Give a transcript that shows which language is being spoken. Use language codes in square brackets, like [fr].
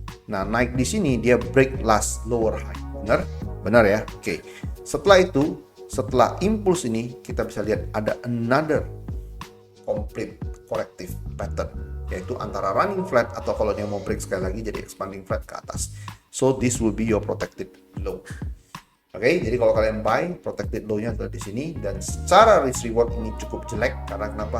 [id] Nah, naik di sini dia break last lower high. Benar? Benar ya? Oke. Setelah itu, setelah impulse ini kita bisa lihat ada another complete corrective pattern, yaitu antara running flat atau kalau dia mau break sekali lagi jadi expanding flat ke atas. [en] So this will be your protected low. [id] Oke, jadi kalau kalian buy, protected low-nya adalah di sini dan secara risk reward ini cukup jelek karena kenapa?